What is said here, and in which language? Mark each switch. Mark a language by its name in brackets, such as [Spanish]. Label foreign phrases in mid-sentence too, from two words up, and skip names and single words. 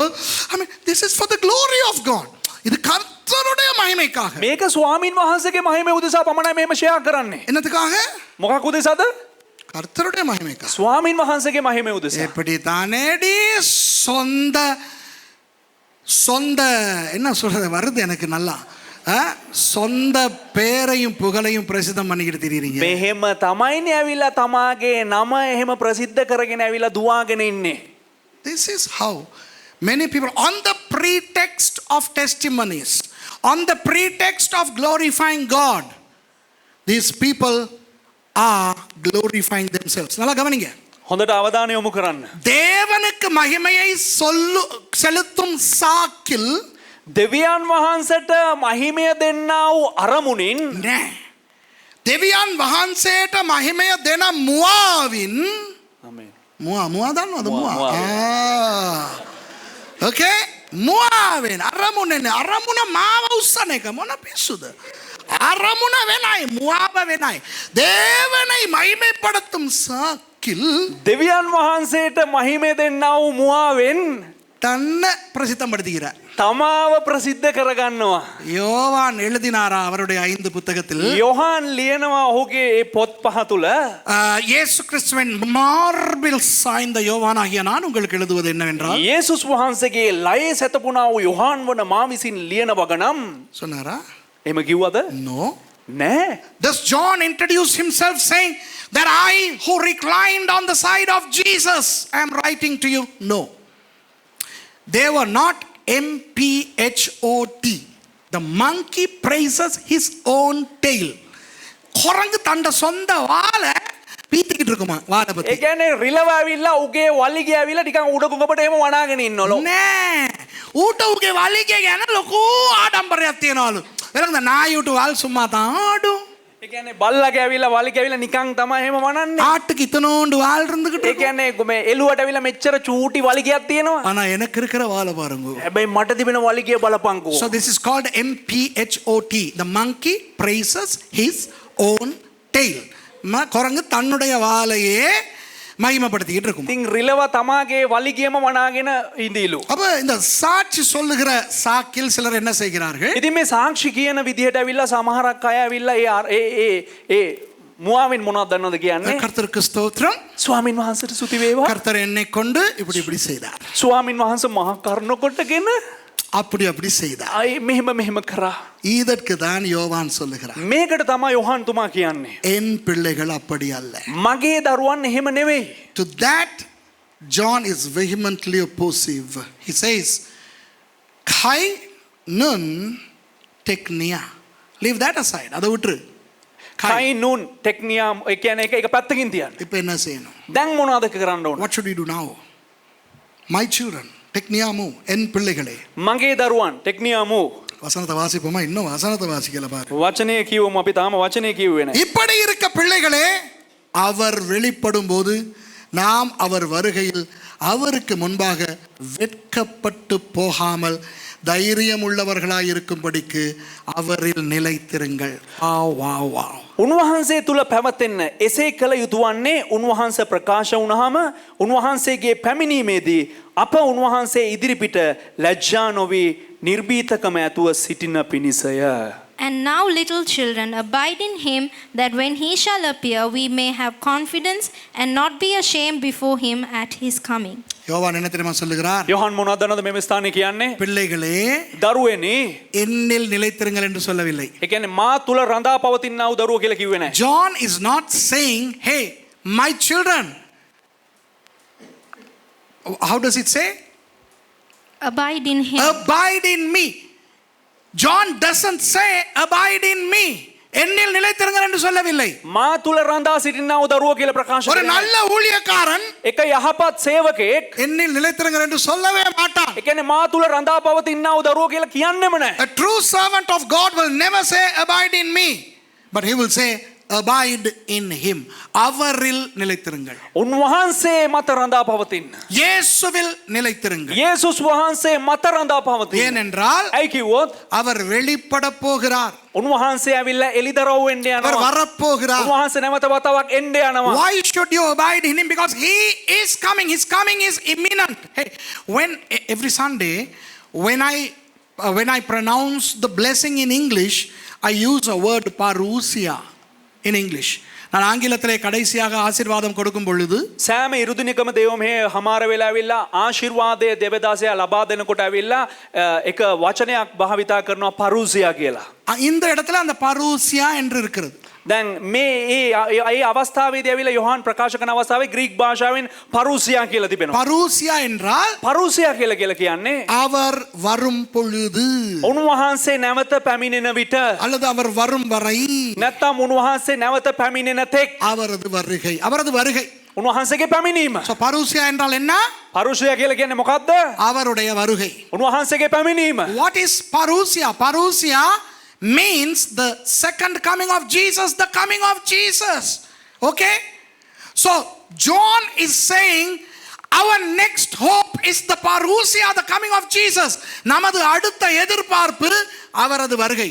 [English] I mean, this is for the glory of God. [Tamil] இது கர்த்தருடைய மகிமைக்காக. [Sinhala] මේක ස්වාමීන් වහන්සේගේ මහිමේ උදෙසා පමණයි මෙහෙම ෂෙයා කරන්නේ. [Tamil] என்னத்துக்காக? [Sinhala] මොකක් උදෙසාද? [Tamil] கர்த்தருடைய மகிமைக்காக. [Sinhala] ස්වාමීන් වහන්සේගේ මහිමේ උදෙසා. [Tamil] எப்படி தானேடி சொந்த என்ன சொல்றது வருது எனக்கு நல்லா. சொந்த பேரையும் புகழையும் பிரசித்தம் பண்ணிக்கிட்டு திரியுறீங்க. [Sinhala] මෙහෙම තමයිනේ ඇවිල්ලා තමාගේ නම එහෙම ප්‍රසිද්ධ කරගෙන ඇවිල්ලා දුවාගෙන ඉන්නේ. [English] This is how many people, on the pretext of testimonies, on the pretext of glorifying God, these people are glorifying themselves. [Tamil] நல்லா கவனிங்க. [Sinhala] හොඳට අවධානය යොමு කරන්න. [Tamil] தேவனுக்கு மகிமையை செலுத்தும் சாக்கில் [Sinhala] දෙවියන් වහන්සේට මහිමය දෙන්නා වූ අරමුණින් නෑ. දෙවියන් වහන්සේට මහිමය දෙන මුවාවින් ආමේන්. මුවා දන්නවද මුවා? Okay? මුවාවෙන් අරමුණ මාව උස්සන එක මොන පිස්සුද? අරමුණ වෙනයි, මුවාව වෙනයි. [Tamil] தேவனை மகிமைப்படுத்தும் சாக்கில் [Sinhala] දෙවියන් වහන්සේට මහිමය දෙන්නා වූ මුවාවෙන් [Tamil] தன்னை பிரசித்தப்படுத்துகிறார். [Sinhala] තමාව ප්‍රසිද්ධ කරගන්නවා. [Tamil] யோவான் எழுதினாரா அவருடைய 5 புத்தகத்தில்? [Sinhala] යොහන් ලියනවා ඔහුගේ ඒ පොත් පහ තුල [Tamil] இயேசு கிறிஸ்துவின் மார்பில் சாய்ந்த யோவானாகிய நான் உங்களுக்கு எழுதுவது என்னவென்றால், [Sinhala] යේසුස් වහන්සේගේ ලයේ සැතපුණා වූ යොහන් වන මා විසින් ලියන වගනම් [Tamil] சொன்னாரா? [Sinhala] එහෙම කිව්වද? [English] No. [Sinhala] නෑ. [English] Does John introduce himself saying that I who reclined on the side of Jesus am writing to you? No. They were not MPHOT. The monkey praises his own tail. [Tamil] குரங்கு தண்ட சொந்த வாலை பீத்திக்கிட்டு இருக்குமா வாலை பத்தி. [Sinhala] ඒ කියන්නේ රිලව ඇවිල්ලා උගේ වලිගය ඇවිල්ලා නිකන් උඩ කුඟපට එහෙම වනාගෙන ඉන්නවලු. නෑ. ඌට උගේ වලිගය ගැන ලොකු ආඩම්බරයක් තියනවලු. වෙලඳ නායුට වල් [Tamil] சும்மா தான் ஆடும். [Sinhala] ඒ කියන්නේ බල්ලගේ ඇවිල්ලා වලිගය ඇවිල්ලා නිකන් තමයි එහෙම වනන්නේ. [Tamil] ஆட்டுக்கு இத்தனோண்டு வால் இருந்துகிட்டு. [Sinhala] ඒ කියන්නේ මේ එළුවට ඇවිල්ලා මෙච්චර චූටි වලිගයක් තියෙනවා. [Tamil] ஆனா எனக்கு இருக்கிற வாலை பாருங்க. [Sinhala] හැබැයි මට තිබෙන වලිගය බලපංකෝ. [English] So this is called MPHOT. The monkey praises his own tail. [Tamil] குரங்கு தன்னுடைய வாலையே மகிமைப்படுத்திக்கிட்டு இருக்கும். [Sinhala] ඉතින් රිලව තමාගේ වලිගයම වනාගෙන ඉඳීලු. [Tamil] அப்ப இந்த சாட்சி சொல்லுகிற சாக்கில் சிலர் என்ன செய்கிறார்கள்? [Sinhala] ඉතින් මේ සාක්ෂි කියන විදිහට ඇවිල්ලා සමහරක් අය ඇවිල්ලා ඒ මුවාවෙන් මොනවද දන්නවද කියන්නේ? [Tamil] கர்த்தருக்கு ஸ்தோத்திரம். [Sinhala] ස්වාමින් වහන්සේට ස්තුති වේවා. [Tamil] கர்த்தர் என்னை கொண்டு இப்படி இப்படி செய்தார், [Sinhala] ස්වාමින් වහන්සේ මහා කරුණ කොටගෙන [Tamil] அப்படி அப்படி செய்தார். [Sinhala] අය මෙහෙම මෙහෙම කරා. [Tamil] இதற்கு தான் யோவான் சொல்லுகிறார், [Sinhala] මේකට තමයි යොහන් තුමා කියන්නේ. [Tamil] என் பிள்ளைகள் அப்படி அல்ல. [Sinhala] මගේ දරුවන් එහෙම නෙවෙයි. [English] To that John is vehemently oppositive. He says, [Greek] καὶ νῦν τεκνία. [English] Leave that aside. [Tamil] அதை விட்டுரு. [Greek] καὶ νῦν τεκνία [Sinhala] ඒ කියන්නේ එක පැත්තකින් තියන්න. [Tamil] இப்போ என்ன செய்யணும்? [Sinhala] දැන් මොනවද කරන්න ඕන? [English] What should we do now? My children, [Tamil] tekniamu, என் பிள்ளைகளே. [Sinhala] මගේ දරුවන් ටෙක්නියාමු. [Tamil] வசனத்தை வாசிப்போமா? இன்னும் வசனத்தை வாசிக்கல பாரு. [Sinhala] වචනය කියවමු අපි තාම වචනය කියුවේ නැහැ. [Tamil] இப்படி இருக்க பிள்ளைகளே, அவர் வெளிப்படும் போது நாம் அவர் வருகையில் அவருக்கு முன்பாக வெட்கப்பட்டு போகாமல் தைரியம் உள்ளவர்களாய் இருக்கும்படிக்கு அவரில் நிலைத்திருங்கள். [Sinhala] උන්වහන්සේ තුල පැවතෙන්න එසේ කළ යුතු වන්නේ උන්වහන්සේ ප්‍රකාශ වුණාම උන්වහන්සේගේ පැමිණීමේදී අප උන්වහන්සේ ඉදිරිපිට ලැජ්ජා නොවි නිර්භීතකම ඇතුව සිටින පිණිසය. [English] And now, little children, abide in him, that when he shall appear, we may have confidence and not be ashamed before him at his coming. [Tamil] யோவான் என்ன தெரியுமா சொல்லுகிறார்? [Sinhala] යොහන් මොනවද දන්නවද මේ ස්ථානේ කියන්නේ? [Tamil] பிள்ளைகளே, [Sinhala] දරුවනේ [Tamil] என்னில் நிலைத்திருங்கள் என்று சொல்லவில்லை. [Sinhala] ඒ කියන්නේ මා තුල රඳා පවතිනා වූ දරුවෝ කියලා කිව්වේ නැහැ. [English] John is not saying, hey, my children. How does it say? Abide in him. Abide in me. John doesn't say abide in me. [Tamil] என்னில் நிலைத்திருங்கள் என்று சொல்லவில்லை. [Sinhala] මා තුල රඳා සිටිනා වූ දරුවෝ කියලා ප්‍රකාශ [Tamil] ஒரு [Sinhala] කරනවා. [Tamil] நல்ல ஊழியக்காரன் [Sinhala] එක යහපත් සේවකෙක් [Tamil] என்னில் நிலைத்திருங்கள் என்று சொல்லவே மாட்டான். [Sinhala] ඒ කියන්නේ මා තුල රඳා පවතිනා වූ දරුවෝ කියලා කියන්නෙම නැහැ. [English] A true servant of God will never say abide in me, but he will say abide in him. [Tamil] அவரில் நிலைத்திருங்கள். [Sinhala] උන්වහන්සේ මත රඳා පවතින්න. [Tamil] இயேசுவில் நிலைத்திருங்கள். [Sinhala] යේසුස් වහන්සේ මත රඳා පවතින්න. [Tamil] ஏனென்றால் [Sinhala] ඇයි කිව්වොත් [Tamil] அவர் வெளிப்பட போகிறார். [Sinhala] උන්වහන්සේ ඇවිල්ලා එලිදරව් වෙන්න [Tamil] அவர் [Sinhala] යනවා. [Tamil] வரப்போகிறார். [Sinhala] උන්වහන්සේ නැවත වතාවක් එන්න යනවා. [English] Why should you abide in him? Because he is coming. His coming is imminent. Hey, when every Sunday when I pronounce the blessing in English, I use a word parousia in English. [Tamil] நான் ஆங்கிலத்திலே கடைசியாக ஆசீர்வாதம் கொடுக்கும் பொழுது [Sinhala] සෑම ඉරුදිනකම දේව මේ හමාර වෙලා ඇවිල්ලා ආශිර්වාදයේ දෙවදාසය ලබා දෙනකොට ඇවිල්ලා එක වචනයක් භාවිතා කරනවා පරූසියා කියලා. [Tamil] இந்த இடத்துல அந்த பரூசியா என்று இருக்கிறது. [Sinhala] දැන් මේ ඒ අවස්ථාවේදී ඇවිල්ලා යොහන් ප්‍රකාශ කරන අවස්ථාවේ ග්‍රීක භාෂාවෙන් පරූසියා කියලා තිබෙනවා. [Tamil] பரூசியா என்றால் [Sinhala] පරූසියා කියලා කියන්නේ [Tamil] அவர் வரும் பொழுது [Sinhala] උන්වහන්සේ නැවත පැමිණෙන විට [Tamil] அல்லது அவர் வரும் வரை [Sinhala] නැත්නම් උන්වහන්සේ නැවත පැමිණෙන තෙක් [Tamil] அவரது வருகை. அவரது வருகை. [Sinhala] උන්වහන්සේගේ පැමිණීම. [Tamil] So பரூசியா என்றால் என்ன? [Sinhala] පරූසියා කියලා කියන්නේ මොකක්ද? [Tamil] அவருடைய வருகை. [Sinhala] උන්වහන්සේගේ පැමිණීම. [English] What is parousia? Parousia means the second coming of Jesus, the coming of Jesus. Okay? So John is saying our next hope is the parousia, the coming of Jesus. [Tamil] நமது அடுத்த எதிர்பார்ப்பு அவரது வருகை.